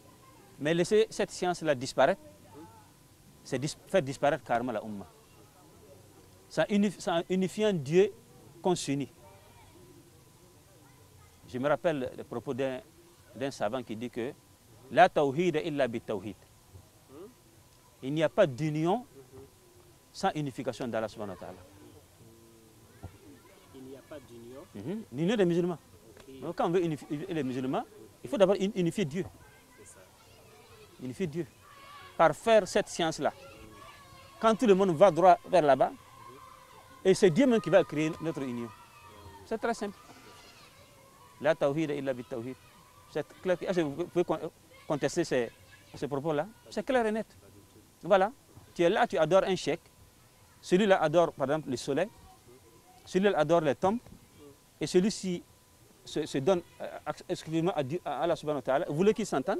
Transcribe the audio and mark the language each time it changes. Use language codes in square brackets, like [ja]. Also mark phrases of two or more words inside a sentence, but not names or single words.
[fr] Mais laisser cette science-là disparaître, c'est faire disparaître carrément la Ummah. Ça unifie un Dieu qu'on s'unit. Je me rappelle le propos d'un savant qui dit que [ar] لا توحيد إلا بتوحيد. [fr] Il n'y a pas d'union sans unification d'Allah [ar] سبحانه وتعالى. [fr] Il n'y a pas d'union. L'union des musulmans. Okay. Donc, quand on veut unifier les musulmans, il faut d'abord unifier Dieu. Unifier Dieu. Par faire cette science-là. Quand tout le monde va droit vers là-bas, et c'est Dieu même qui va créer notre union. C'est très simple. [ar] لا توحيد إلا بتوحيد. [fr] C'est clair. Est-ce que vous pouvez contester ces propos-là? C'est clair et net. Voilà. Tu es là, tu adores un cheikh. Celui-là adore, par exemple, le soleil. Celui-là adore les tombes. Et celui-ci se donne exclusivement à Allah [ar] سبحانه وتعالى. [fr] Vous voulez qu'ils s'entendent?